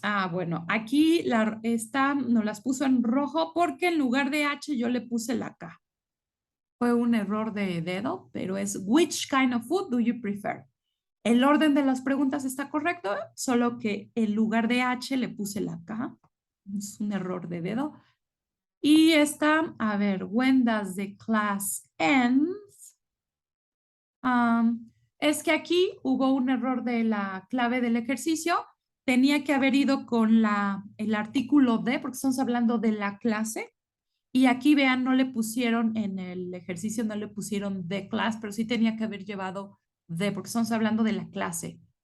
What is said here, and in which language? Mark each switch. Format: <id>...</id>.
<es>Bueno, aquí esta nos las puso en rojo porque en lugar de H yo le puse la K. Fue un error de dedo, pero es</es> <en>which kind of food do you prefer?</en> <es>El orden de las preguntas está correcto, solo que en lugar de H le puse la K. Es un error de dedo. Y esta, a ver,</es> <en>when does the class end?</en> <es>Es que aquí hubo un error de la clave del ejercicio. Tenía que haber ido con el artículo de, porque estamos hablando de la clase. Y aquí vean, no le pusieron en el ejercicio, no le pusieron de class, pero sí tenía que haber llevado de, porque estamos hablando de la clase.</es>